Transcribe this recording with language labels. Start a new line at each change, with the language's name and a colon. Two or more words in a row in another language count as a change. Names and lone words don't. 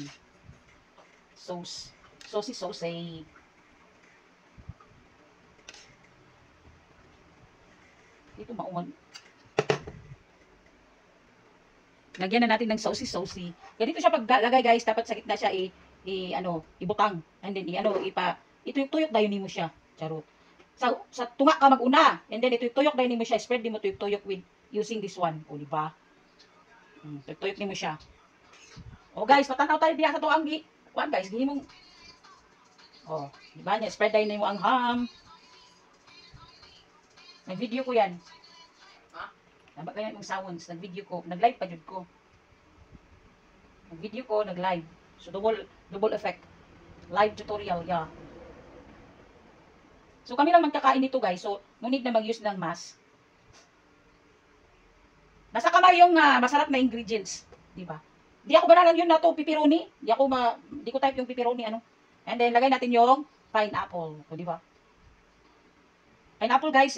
Filipino: Sauce. Sauce. Dito mauman. Lagyan na natin ng saucy. Ganito siya paglagay guys, dapat sa gitna siya ibutang.
English: And then
Cebuano: ituyok-tuyok dayon nimo siya. Charot. Sa tunga ka maguna.
English: And then
Cebuano: ituyok dayon nimo siya.
English: Spread
Cebuano: nimo tuyok
English: with using this one.
Cebuano: O di ba? Tuyok nimo siya. O guys, patanaw tayo diya sa tuang kuan guys, gihimong di ba niya spread dayon nimo ang ham. Nag-video ko yan.
Filipino: Nabak ganyan yung sounds.
Cebuano: Nag-video ko. Nag-live pa jud ko. Nag-video ko, nag-live.
English: So, double effect. Live tutorial, yeah. So,
Filipino: kami lang magkakain nito, guys. So,
English: no need
Filipino: na mag-use ng mask. Nasa kamay yung masarap na ingredients. Diba? Di ako banalan yun na to, pepperoni. Di ko type yung pepperoni,
English: And then,
Filipino: lagay natin yung pineapple. O, diba? Pineapple, guys.